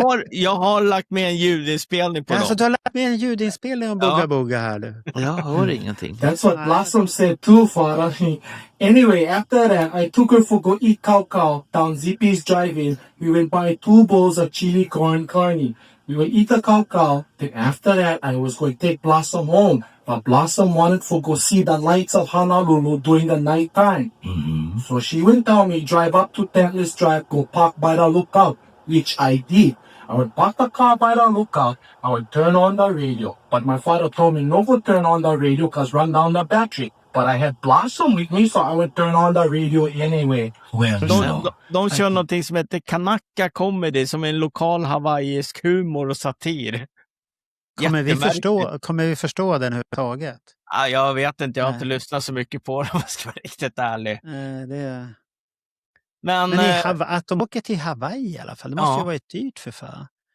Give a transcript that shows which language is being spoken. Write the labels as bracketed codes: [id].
[sv] Jag har lagt med en ljudinspelning på dem. Alltså du har lagt med en ljudinspelning om Booga här nu. Jag hör ingenting. [hwc] That's what Blossom said too, Farah. Anyway, after that, I took her for go eat cow down Zippy's Drive-In. We went buy 2 bowls of chili corn carne. We would eat the cow. Then after that, I was going to take Blossom home. But Blossom wanted to go see the lights of Honolulu during the night time. So she went down me, drive up to Tentless Drive, go park by the lookout, which I did. I would park the car by the lookout. I would turn on the radio. But my father told me no go turn on the radio because run down the battery. But I had Blossom with me, so I would turn on the radio anyway. [sv] De kör någonting som heter Kanaka Comedy, som är en lokal hawaiisk humor och satir. Kommer vi förstå den överhuvudtaget? Ja, jag vet inte, jag har inte lyssnat så mycket på det, om jag ska vara riktigt ärlig. Men att de åker till Hawaii i alla fall, det måste ju vara dyrt för fan.